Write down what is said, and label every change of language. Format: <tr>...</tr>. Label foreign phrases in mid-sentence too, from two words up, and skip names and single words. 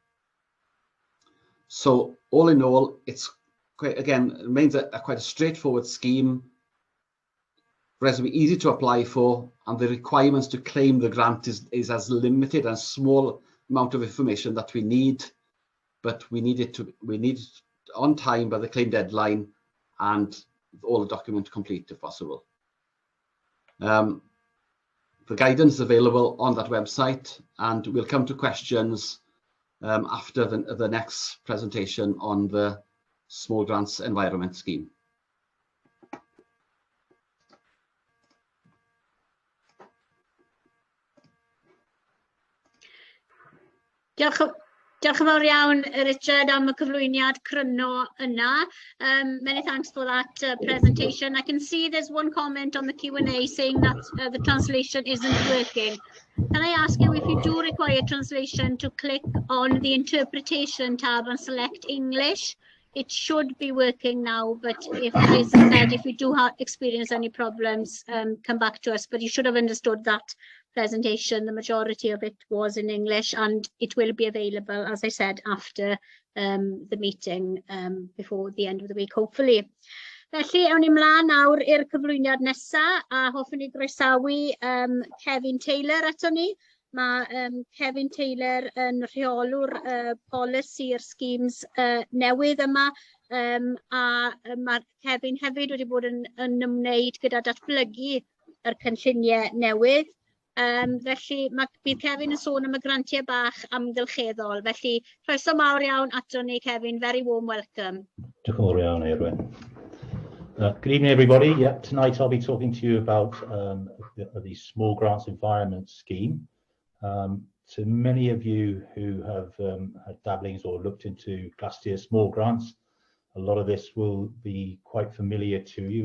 <en>So all in all, it's quite, again, it remains quite a straightforward scheme, relatively easy to apply for, and the requirements to claim the grant is as limited and small amount of information that we need, but we need it on time by the claim deadline and all the documents complete if possible. The guidance is available on that website, and we'll come to questions after the next presentation on the Small Grants Environment Scheme.</en> <cy>Diolch yn fawr iawn, Richard, am y cyflwyniad cryno yna.</cy> <en>Many thanks for that presentation. I can see there's one comment on the Q&A saying that the translation isn't working. Can I ask you, if you do require translation, to click on the interpretation tab and select English? It should be working now, but if, as I said, if you do experience any problems, come back to us. But you should have understood that presentation, the majority of it was in English, and it will be available, as I said, after the meeting, before the end of the week, hopefully.</en> <cy>Felly, awn ni mlaen nawr i'r cyflwyniad nesaf, a hoffwn ni groesawu Kevin Taylor ato ni. Mae Kevin Taylor yn rheolwr polisi'r schemes newydd yma, a mae Kevin hefyd wedi bod yn ymwneud gyda datblygu yr cynlluniau newydd. Felly bydd Kevin yn sôn am y grantiau bach amgylcheddol. Felly, croeso mawr iawn ato ni, Kevin.</cy> <en>Very warm welcome.</en> <cy>Diolch yn fawr iawn, Eirwyn.</cy> <en>Good evening, everybody. Yeah, tonight I'll be talking to you about the Small Grants Environment Scheme. To many of you who have had dabblings or looked into Glass-Steer small grants, a lot of this will be quite familiar to you.</en>